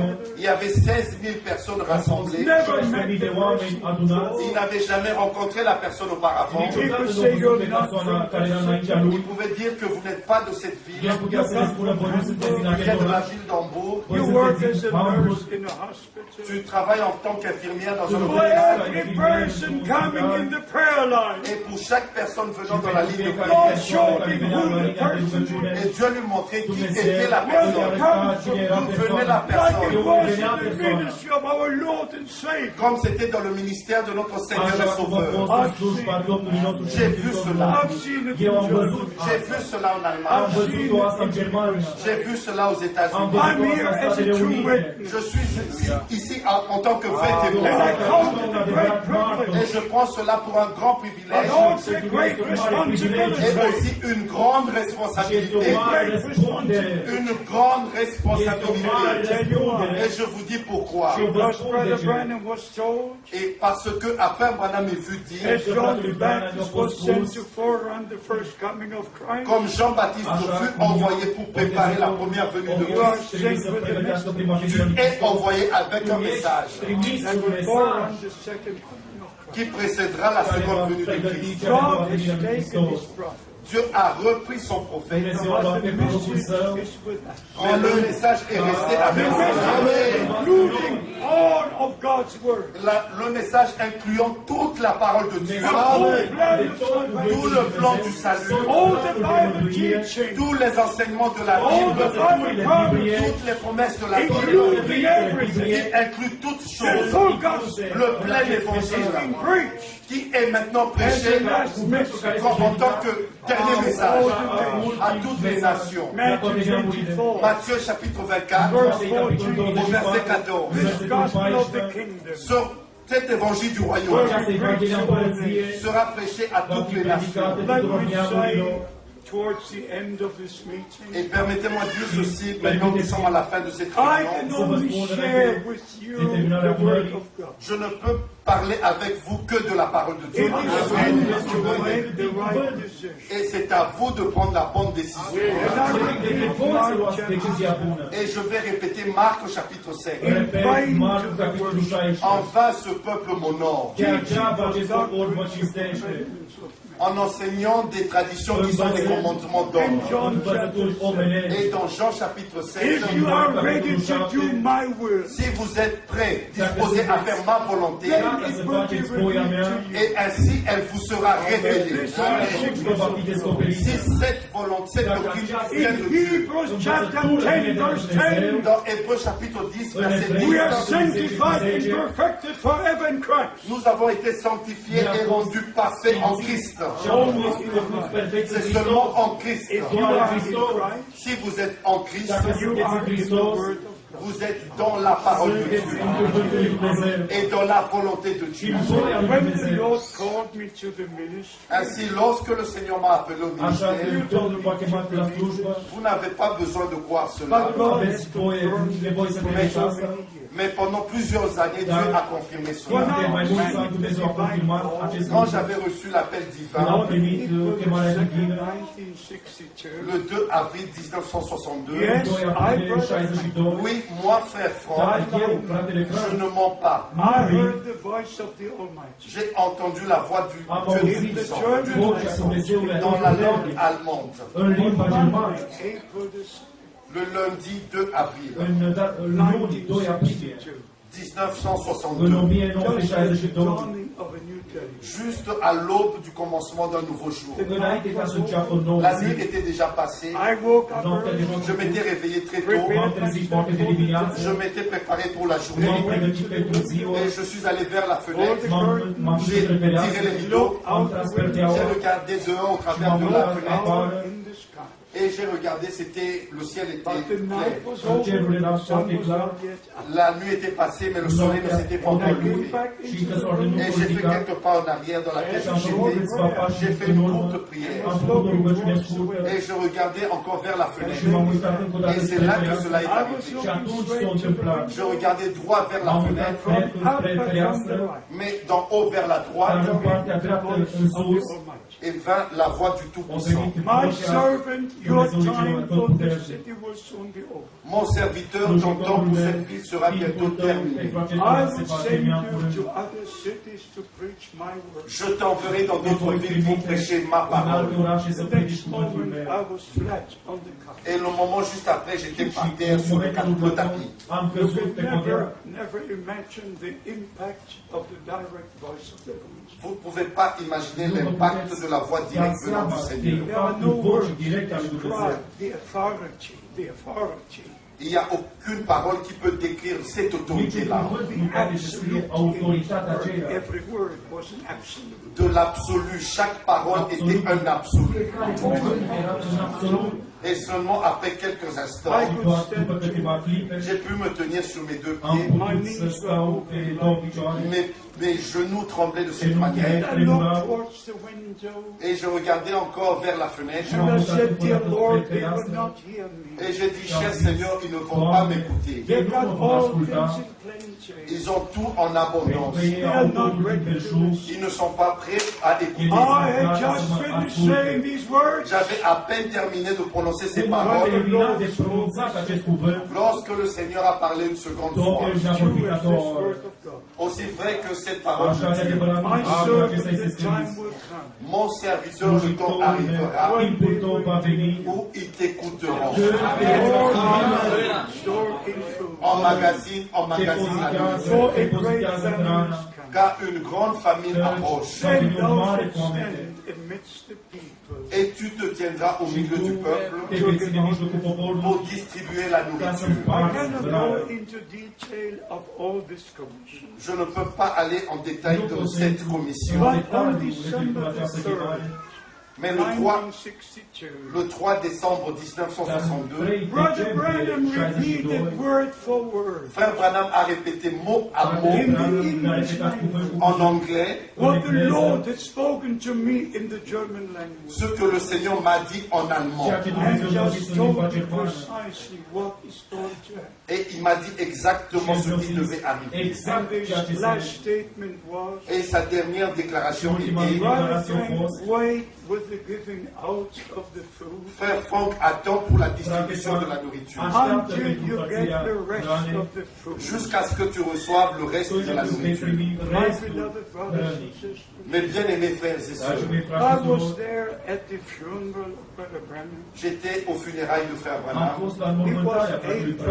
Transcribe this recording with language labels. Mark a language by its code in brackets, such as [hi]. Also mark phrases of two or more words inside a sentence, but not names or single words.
[fr] il y avait 16 000 personnes rassemblées. [ro] 16.000 de oameni adunați. [fr] Il n'avait jamais rencontré la personne auparavant. [ro] Niciodată nu a văzut pe persoana care era înaintea lui. [fr] Il pouvait dire que vous n'êtes pas de cette ville, [ro] El putea să ne spună, voi nu sunteți din [fr] vous êtes [ro] acest [fr] de la [ro] oraș, [fr] ville d'Hambourg, [en] You work as a nurse in a hospital. [fr] tu travailles en tant qu'infirmière dans un [en] For [fr] hôpital. [en] every person coming in the prayer line, [fr] Et pour chaque personne venant dans la ligne de [ro] Fiecare [fr] prière, [en] God showed [ro] care [en] him [ro] venea [en] who [ro] la [en] the [ro] linia de [en] person [ro] rugăciune, [fr] et Dieu lui montrait qui [ro] Dumnezeu [fr] était la [ro] îi [fr] personne, [ro] arăta cine era [fr] d'où venait la [ro] persoana. [en] like it [fr] personne, [en] was in the ministry of our Lord and Savior. [fr] comme c'était dans le ministère de notre Seigneur [ro] Așa [fr] et [ro] cum a [fr] Sauveur. [ro] fost în slujba Domnului nostru și [fr] J'ai vu [ro] Mântuitorul [fr] cela. [ro] nostru. [en] I've seen it [ro] Eu [en] in [ro] am văzut [en] Germany. [fr] J'ai [ro] asta. [fr] vu cela en [ro] Am [fr] Allemagne, [ro] văzut-o asta în Germania. [fr] j'ai vu cela aux [ro] Am [fr] États-Unis. [ro] văzut-o [en] I'm here [ro] asta în [en] as a [ro] Statele [en] true [ro] Unite. [en] witness. [fr] Je suis ici en tant que vrai [en] And I [fr] témoin. [en] count it a great [fr] Et [en] privilege [fr] je prends cela pour un grand [en] and [fr] privilège [en] also a great [fr] et [en] responsibility. [fr] aussi une grande [ro] Și este [fr] responsabilité. [ro] o mare răspundere. [fr] Une grande [ro] Este o mare [fr] responsabilité. [ro] răspundere. [fr] Et je vous dis pourquoi. [ro] Și eu vă [en] Because [ro] spun [en] Brother [ro] de ce. [en] Branham was told, [fr] Et parce que après Branham est vu dire, [en] as John the Baptist was sent to forerun the first coming of Christ, [fr] comme Jean-Baptiste fut envoyé pour préparer la première venue de [en] you are [fr] Christ, [ro] Trebuie să pregătească prima venire lui [fr] est [ro] Hristos. [fr] envoyé avec un message [ro] Trimis [en] that [ro] un [en] will [ro] mesaj [en] forerun the second coming of Christ. [fr] qui précédera la [ro] care va [fr] seconde venue de [ro] pregăti [fr] Christ. [ro] cea de doua [en] God has [ro] venire lui [en] taken [ro] Hristos. [en] his prophet. [fr] Dieu a repris son prophète [ro] Dumnezeu a luat pe prorocul său, [en] Is with us. [fr] mais le message est resté avec [en] The message [fr] nous. [en] including all of God's word. [fr] Le message incluant toute la parole de Dieu, [en] The whole plan of [fr] tout [en] salvation. [fr] le plan du salut, [en] All the Bible teaching. [fr] tous les enseignements de la [en] All [fr] Bible, [en] the Bible promises. [fr] toutes les promesses de la Bible, [en] Including everything. [fr] qui inclut toutes [en] The [fr] choses, [en] full gospel [fr] le plein [en] is [fr] évangile, [en] being preached [fr] qui est maintenant [en] as [fr] prêché [en] the last message. [fr] comme en tant que dernier message à toutes les nations. [en] Matthew 24, [fr] Matthieu chapitre 24, [en] verse [fr] au 14. verset 14. [en] This gospel of the kingdom [fr] Sur cet évangile du royaume [ro] această Evanghelia Împărăției [fr] sera prêché à [ro] va [fr] toutes [ro] fi [fr] les nations. [ro] predicată [en] Let [ro] tuturor [en] me [ro] neamurilor. [en] say towards the end of this meeting, [fr] Et permettez-moi de dire ceci, maintenant que nous sommes à la fin de cette [en] I can [fr] réunion, [en] only share with you the word of God. [fr] je ne peux parler avec vous que de la parole de [en] It [fr] Dieu. [en] is you to make the right decision. [fr] Et c'est à vous de prendre la bonne décision. [en] And I repeat [ro] Voi să [en] Mark [ro] luați [en] chapter [ro] decizia bună. [fr] Et je vais répéter Marc au chapitre 5. [ro] Repet, Marcu, capitolul 16. [fr] Enfin, ce peuple m'honore [ro] De aceea acest popor mă cinstește. [fr] en enseignant des traditions qui sont des commandements [en] In [fr] d'ordre. [en] John [ro] Învățături [en] chapter [ro] omenești. [fr] Et dans Jean chapitre 7, [en] if you are ready to do my will, [fr] si vous êtes prêts, disposés à faire ma volonté, [ro] Gata să faceți voia mea. [fr] et ainsi elle vous sera révélée. [ro] Vă va fi descoperită. [fr] Si cette volonté, cette doctrine vient [en] in [fr] de Dieu, [en] Hebrews chapter 10, verse 10, [fr] dans Hébreux chapitre 10, verset [en] we are [fr] 10, [en] sanctified and perfected forever in Christ. [fr] nous avons été sanctifiés et rendus parfaits en Christ. [ro] Și omul este făcut perfect în [fr] C'est [ro] Hristos. [fr] seulement en Christ. [en] If you [ro] Doar în [en] are in [ro] Hristos. [en] Christ, [fr] Si vous êtes en Christ, [ro] Dacă [en] you [ro] sunteți [en] are [ro] în [en] in the [ro] Hristos, [en] word of God. [fr] vous êtes dans la parole de [ro] sunteți [fr] Dieu [ro] în cuvântul lui Dumnezeu. [fr] et dans la volonté de [ro] Și [fr] Dieu. [ro] în voia lui [en] When the [ro] Dumnezeu. [en] Lord called me to the ministry, [fr] Ainsi, lorsque le Seigneur m'a appelé au [ro] Așa că [fr] ministère, [ro] Domnul m-a chemat la slujbă. [fr] vous n'avez pas besoin de croire [en] but [fr] cela. [ro] Nu [en] God [ro] aveți nevoie să credeți asta. [fr] Mais pendant plusieurs années, Dieu a confirmé cela. [ro] De mai mulți ani Dumnezeu a confirmat acest [fr] Quand [ro] lucru. [fr] j'avais reçu l'appel divin, [ro] Am primit chemarea divină. 1962. [fr] le 2 avril 1962, [en] Yes, [ro] 2 [en] I [ro] aprilie [en] brother. [ro] 62. [fr] oui, moi, frère [ro] Dar [fr] Franck, [ro] eu, fratele [fr] je [ro] Frank, [fr] ne mens pas. [en] I heard the voice of the Almighty. [fr] J'ai entendu la voix du [ro] am [fr] Dieu [ro] auzit [fr] Tout-Puissant [ro] vocea Dumnezeului [fr] dans la langue allemande, [ro] în limba germană, [en] April the [fr] le lundi 2 avril [ro] în luni 2 aprilie, 1962. în [en] Just the 1962, dawning of a new [fr] juste à l'aube du commencement d'un nouveau jour. [ro] Înainte ca să înceapă un nou [fr] La [ro] zi, [fr] nuit était déjà passée. [en] I woke up [ro] noaptea [en] early. [ro] deja [fr] Je m'étais réveillé très tôt. [ro] m-am trezit foarte de [fr] Je [ro] dimineață, [fr] m'étais préparé pour la [ro] m-am [fr] journée. [ro] pregătit pentru ziua, [fr] Et je suis allé vers la fenêtre. [ro] m-am [fr] J'ai [ro] dus pe [fr] tiré [ro] fereastră, [fr] les rideaux. [ro] am tras perdeaua [fr] J'ai regardé dehors au travers de la fenêtre. [en] In the sky. [fr] Et j'ai regardé, le ciel était [en] But the night [fr] clair. [en] was over. The sun was not yet up. [fr] La nuit était passée, mais le soleil ne s'était pas encore [en] I came [fr] levé. [en] back [ro] și [en] into [ro] că [en] the [ro] s-a [en] room. [fr] Et j'ai fait quelques pas en arrière dans la pièce [ro] și [fr] où [ro] am făcut [fr] j'étais. [ro] câțiva pași [fr] J'ai fait [ro] în [fr] une [ro] urmă, [fr] courte prière. [ro] am făcut o rugăciune scurtă [fr] Et je regardais encore vers la [ro] și [fr] fenêtre. [ro] m-am uitat încă o dată [fr] Et c'est [ro] spre [fr] là que cela [ro] fereastră [fr] est arrivé. [ro] și atunci s-a întâmplat. [fr] Je regardais droit vers la [ro] M-am uitat [fr] fenêtre, [ro] dreptul spre fereastră, [fr] mais d'en haut vers la [ro] dar [fr] droite, [ro] în partea dreaptă în sus, [fr] et vint la voix du [ro] o [fr] Tout-Puissant. [ro] venit [en] My [ro] vocea [en] servant, your [ro] Dumnezeului [en] time [ro] celor [en] for this [ro] atotputernic. [en] city will soon be over. [fr] Mon serviteur, ton temps pour cette ville sera bientôt terminé. [en] I will send you to other cities to preach my word. [fr] Je t'enverrai dans d'autres villes pour prêcher ma [ro] în [fr] parole. [ro] alte orașe să [en] The [ro] predici [en] next [ro] cuvântul [en] moment, [ro] meu. [en] I was flat on the couch. [fr] Et le moment juste après, j'étais par [ro] Și [fr] terre [ro] în [fr] sur le [ro] momentul [fr] le tapis. [ro] am [en] You [ro] căzut [en] could [ro] pe podea. [en] never imagine the impact of the direct voice of the gospel. [fr] Vous ne pouvez pas imaginer l'impact de la voix directe venant du Seigneur. [en] There are no [ro] Impactul vocii [en] words to [ro] directe ale lui Dumnezeu. [en] describe the authority, the authority, [fr] Il n'y a aucune parole qui peut décrire cette [ro] Niciun [fr] autorité-là. [ro] cuvânt nu poate descrie autoritatea [en] word. [ro] aceea. [en] Every word was an absolute. [fr] De l'absolu, chaque parole était un absolu. [ro] Fiecare cuvânt era un absolut. [fr] Et seulement après quelques instants, [en] I [ro] Și [en] could [ro] doar [en] stand [ro] după câteva clipe [fr] j'ai pu me tenir sur mes deux [ro] am [fr] pieds. [ro] putut să stau pe două picioare. [fr] Mes genoux tremblaient de cette manière. [en] I looked towards the window [fr] Et je regardais encore vers la fenêtre. [en] and I said, Dear Lord, they will not hear me. [fr] Et j'ai dit, cher Seigneur, ils ne vont pas m'écouter. [en] They've got all things in plenty. [fr] Ils ont tout en abondance. [ro] Pentru că ei au totul din belșug. [fr] Ils ne sont pas prêts à écouter. [en] I had just finished saying these words. [fr] J'avais à peine terminé de prononcer ces [ro] Când am [fr] paroles [ro] terminat de pronunțat acest cuvânt, [fr] lorsque le Seigneur a parlé une seconde fois. [ro] Domnul ne-a vorbit [en] True [ro] a [en] as [ro] doua [en] this [ro] oară. [en] word of God. [fr] Aussi vrai que cette parole [ro] Așa de [fr] de Dieu. [ro] adevărat, [en] My [ro] acesta [en] servant, [ro] este [en] the time [ro] scris. [en] will come. [fr] Mon serviteur, le temps [ro] Slujitorul meu, [fr] arrivera [ro] timpul tău va veni, [fr] où ils t'écouteront. [ro] când te vor asculta, [en] Store in food. [fr] En magazine, [ro] te pozitează, te pozitează hrana, [fr] car une grande famine approche. [ro] va [en] Then [ro] veni o [en] thou [ro] mare [en] shalt [ro] foamete. [en] stand amidst the people [fr] Et tu te tiendras au [ro] Și [fr] milieu [ro] tu [fr] du [ro] te [fr] peuple [ro] vei ține în mijlocul poporului [fr] pour distribuer la [ro] ca să [fr] nourriture. [en] I [ro] împarți [en] cannot [ro] hrana. [en] go into detail of all this commission. [fr] Je ne peux pas aller en détail de cette commission. [ro] În [en] But [ro] detaliu [en] on [ro] referitor [en] December [ro] la [en] the [ro] această [en] 3rd, [ro] chemare, [fr] Mais le 1962, 3 décembre [ro] dar în 1962, 3 [en] Brother Branham [ro] decembrie [en] repeated [ro] 62, [en] word for word [fr] Frère Branham a répété mot à mot [ro] Frate Branham ne-a repetat cuvântul [fr] en anglais [en] what the Lord had spoken to me in the German language. [fr] ce que le Seigneur m'a dit en allemand. [ro] ceea ce [en] And [ro] Dumnezeu mi-a zis [en] just [ro] în limba [en] told me [ro] germană. [en] precisely what is going to happen. [fr] Et il m'a dit exactement [ro] Și [fr] ce [ro] mi-a [fr] qui [ro] zis [fr] devait arriver. [ro] exact [en] And [ro] ceea ce [en] his [ro] se [en] last statement was, [fr] Et sa dernière déclaration [ro] Ultima [fr] était, [en] Brother [ro] déclaration [en] Frank, [ro] fost, [en] wait with the giving out of the food [fr] Frère Franck attend pour la distribution de la nourriture [ro] așteaptă [en] until [ro] pentru [en] you get [ro] împărțirea [en] the rest [ro] hranei [en] of the food. [fr] jusqu'à ce que tu reçoives le reste de la [ro] până când vei [fr] nourriture. [ro] primi [en] My [ro] restul [en] beloved brothers and [ro] hrănii. [en] sisters, [fr] Mes bien-aimés frères et [ro] Dragii [fr] sœurs, [ro] mei [en] I [ro] frați și [en] was [ro] surori, [en] there at the funeral of Brother Branham. [fr] j'étais aux funérailles de Frère [ro] am [fr] Branham. [ro] fost la [en] It was [ro] înmormântarea fratelui [en] April